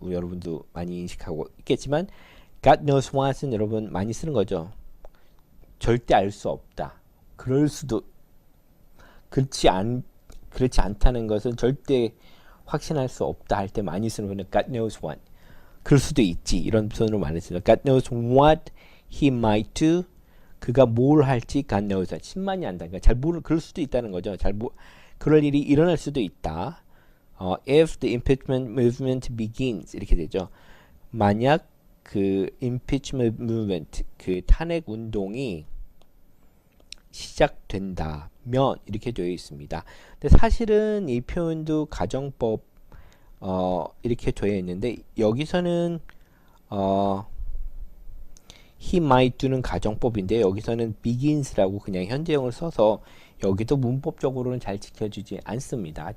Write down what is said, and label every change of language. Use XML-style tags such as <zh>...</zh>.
<ko>여러분도 많이 인식하고 있겠지만</ko> <en>God knows what</en> <ko>은 여러분 많이 쓰는 거죠. 절대 알 수 없다. 그럴 수도 그렇지 않다는 것은 절대 확신할 수 없다 할 때 많이 쓰는 거는</ko> <en>God knows what.</en> <ko>그럴 수도 있지. 이런 표현으로 많이 쓰죠.</ko> <en>God knows what he might do.</en> <ko>그가 뭘 할지</ko> <en>God knows.</en> <ko>신만이 안다. 그러니까 그럴 수도 있다는 거죠. 그럴 일이 일어날 수도 있다.</ko> <en>If the impeachment movement begins</en> <ko>이렇게 되죠. 만약 그 impeachment movement 그 탄핵 운동이 시작된다면 이렇게 되어 있습니다. 근데 사실은 이 표현도 가정법 이렇게 되어 있는데 여기서는</ko> <en>he might do</en> <ko>는 가정법인데 여기서는 begins라고 그냥 현재형을 써서 여기도 문법적으로는 잘 지켜주지 않습니다.</ko>